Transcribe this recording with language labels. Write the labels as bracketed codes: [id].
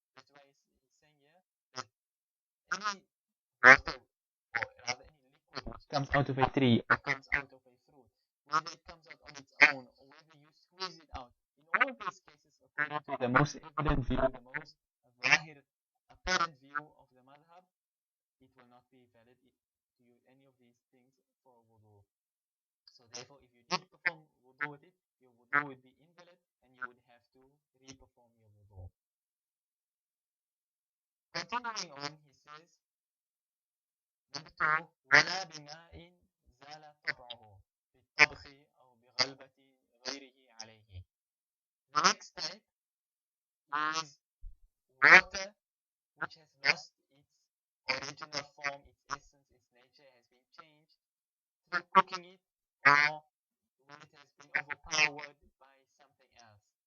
[en] That's why he's saying here that any water, or rather any liquid which comes out of a tree or comes out of a fruit, whether it comes out on its own or whether you squeeze it out, in all these cases, according to the most evident view, the most zahir, apparent view of the madhab, it will not be valid to use any of these things for wudu. So therefore, if you did perform wudu with it, your wudu would be invalid and you would have to re-perform your wudu. Continuing on, he says, number 2, [ar] ولا بماء زال طبعه بالطبخ أو بغلبة غيره عليه. [en] The next type is water which has lost its original form, its essence, its nature has been changed through cooking it, or when it has been overpowered by something else.